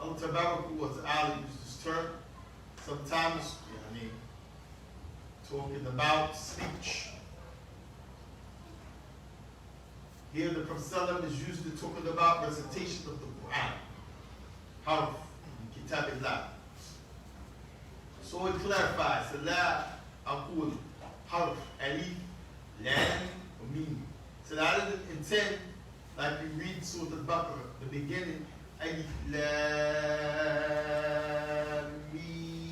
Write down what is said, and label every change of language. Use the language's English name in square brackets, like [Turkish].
[English] Allah Tabaraka wa Ta'ala uses this term. Sometimes, talking about speech. Here the Prophet is usually talking about recitation of the Quran. [Arabic] Harf, kitabillah. [English] So it clarifies, [Arabic] لا أقول حرف ألف لام وميم. [English] So I didn't intend, like you read Surah Al-Baqarah, the beginning, [Arabic] ألف لام ميم.